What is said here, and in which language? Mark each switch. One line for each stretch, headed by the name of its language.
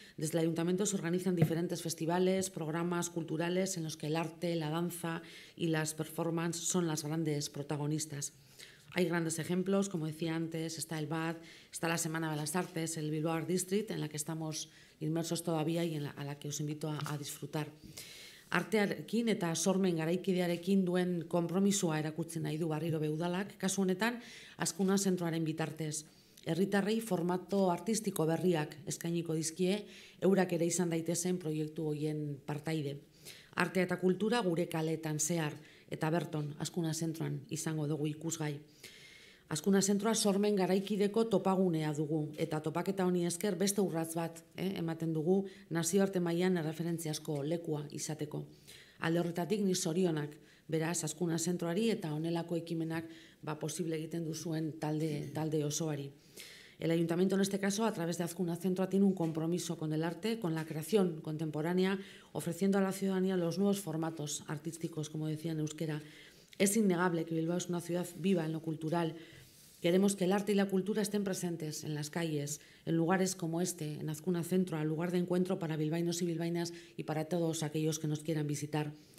Spanish: Desde el Ayuntamiento se organizan diferentes festivales, programas culturales en los que el arte, la danza y las performances son las grandes protagonistas. Hay grandes ejemplos, como decía antes, está el BAD, está la Semana de las Artes, el Bilbao Art District, en la que estamos inmersos todavía y a la que os invito a disfrutar.
Basque: Artearekin eta sormen garaikidearekin duen konpromisoa erakutzen nahi du berriro udalak, kasu honetan Azkuna zentroaren bitartez. Herritarrei formato artistiko berriak eskainiko dizkie, eurak ere izan daitezen proiektu horien partaide. Artea eta kultura gure kaleetan zehar, eta berton Azkuna zentroan izango dugu ikusgai. Azkuna zentroa sormen garaikideko topagunea dugu, eta topaketa honi esker beste urratz bat ematen dugu nazioarte mailan erreferentziazko lekua izateko. Alde horretatik ni zorionak, beraz Azkuna zentroari eta honelako ekimenak posible egiten duzuen talde osoari.
Spanish: El Ayuntamiento, en este caso, a través de Azkuna Centro, tiene un compromiso con el arte, con la creación contemporánea, ofreciendo a la ciudadanía los nuevos formatos artísticos, como decía en euskera. Es innegable que Bilbao es una ciudad viva en lo cultural. Queremos que el arte y la cultura estén presentes en las calles, en lugares como este, en Azkuna Centro, al lugar de encuentro para bilbaínos y bilbaínas y para todos aquellos que nos quieran visitar.